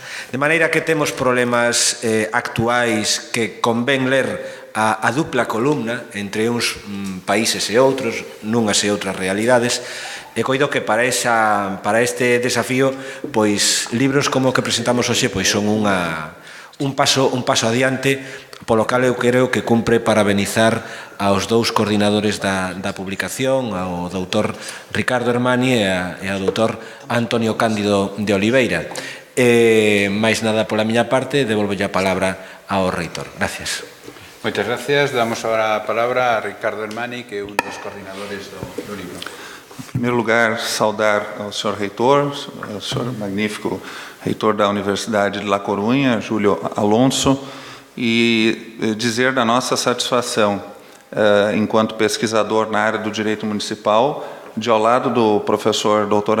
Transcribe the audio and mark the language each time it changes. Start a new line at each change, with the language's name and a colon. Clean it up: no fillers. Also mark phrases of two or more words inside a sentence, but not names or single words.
Galician: De maneira que temos problemas actuais que convén ler a dupla columna entre uns países e outros, nunhas e outras realidades, e coido que para este desafío, pois libros como o que presentamos hoxe pois son un paso adiante, polo cal eu creo que cumpre parabenizar aos dous coordinadores da publicación, ao doutor Ricardo Hermani e ao doutor Antonio Cándido de Oliveira. Mais nada pola miña parte, devolvo a palabra ao reitor. Gracias. Moitas gracias. Damos agora a palabra a Ricardo Hermani, que é un dos coordinadores do libro.
Portuguese: Em primeiro lugar, saudar ao senhor reitor, ao senhor magnífico reitor da Universidade de La Coruña, Júlio Alonso, e dizer da nossa satisfação, enquanto pesquisador na área do direito municipal, de ao lado do professor Dr.